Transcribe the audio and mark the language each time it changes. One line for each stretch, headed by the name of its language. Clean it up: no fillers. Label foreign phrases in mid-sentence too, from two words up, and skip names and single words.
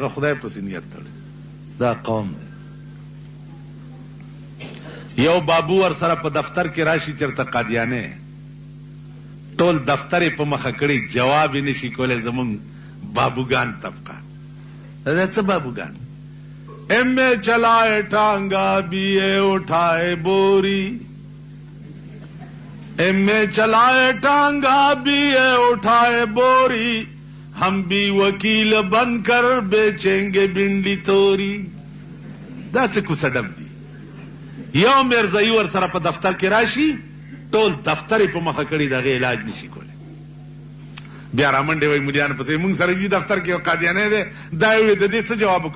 Pashto: هغه خدای په سنیت تړلې. دا قوم یو بابو ور سره په دفتر کې راشي چرته قادیانه ټول دفتر په مخه کړي، جواب یې نشي کولای. زمون بابوگان طبقه دا څه بابوگان؟
Urdu: ایم اے چلائے ٹانگا بی اے اٹھائے بوری، ایم اے چلائے ٹانگا بی اے اٹھائے بوری، ہم بھی وکیل بن کر بیچیں گے بنڈی توری.
Pashto: دا څه کوڅه ډب دی. یو مرزائی ور سره په دفتر کې راشي ټول دفتر په مخه کړي، دغه علاج نشي کولی. بیا رامنډې وای مليان پسې مونږ سره جی دفتر کې قادیانه ده دا وي د دې څه جواب وکم؟